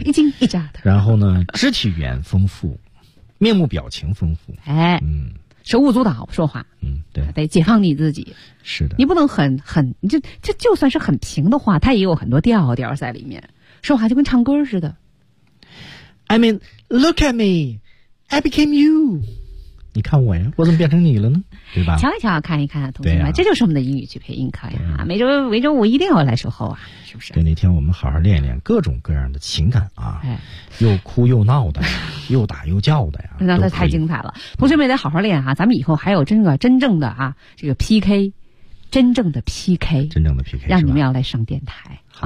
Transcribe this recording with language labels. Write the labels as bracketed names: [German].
[Chinese] 一惊一乍的。然后呢，肢体语言丰富，面目表情丰富，哎，嗯，手舞足蹈说话，嗯，对，得解放你自己。是的，你不能很，就算是很平的话，它也有很多调调在里面，说话就跟唱歌似的。 [English] I mean, look at me, I became you。 [Chinese] 你看我呀，我怎么变成你了呢？对吧？瞧一瞧，看一看，同学们，啊，这就是我们的英语去配音课呀！每周五一定要来守候啊，是不是？对，那天我们好好练练各种各样的情感啊，哎，又哭又闹的，又打又叫的呀，那太精彩了！同学们得好好练啊，咱们以后还有真正的啊，这个 PK， 真正的 PK， 让你们要来上电台。